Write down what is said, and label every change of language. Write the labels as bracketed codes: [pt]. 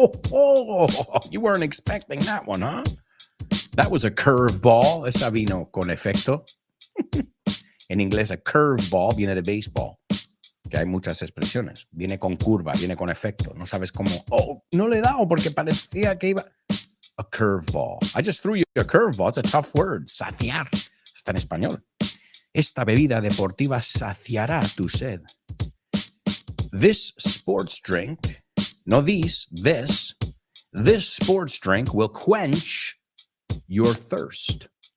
[en] You weren't expecting that one, huh? That was a curveball. [es] Esa vino con efecto. En inglés, a curveball viene de baseball. Que hay muchas expresiones. Viene con curva, viene con efecto. No sabes cómo. Oh, no le he dado porque parecía que iba. [en] A curveball. I just threw you a curveball. It's a tough word. [es] Saciar. Está en español. Esta bebida deportiva saciará tu sed. [en] This sports drink, no this sports drink will quench your thirst.